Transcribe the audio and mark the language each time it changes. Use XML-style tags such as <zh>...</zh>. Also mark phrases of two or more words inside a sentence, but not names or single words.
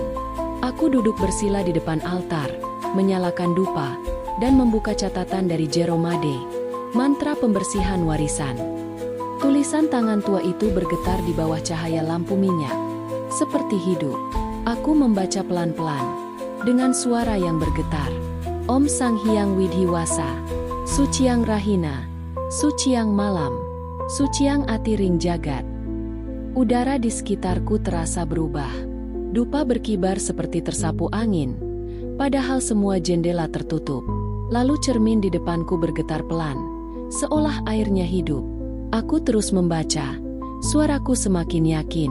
<id>Aku duduk bersila di depan altar, menyalakan dupa, dan membuka catatan dari Jeromade, mantra pembersihan warisan. Tulisan tangan tua itu bergetar di bawah cahaya lampu minyak, seperti hidup. Aku membaca pelan-pelan, dengan suara yang bergetar.</id> <ban>Om Sang Hyang Widhiwasa, Suciang Rahina, Suciang Malam, Suciang Atiring Jagat.</ban> <id>Udara di sekitarku terasa berubah. Dupa berkibar seperti tersapu angin, padahal semua jendela tertutup. Lalu cermin di depanku bergetar pelan, seolah airnya hidup. Aku terus membaca, suaraku semakin yakin.</id>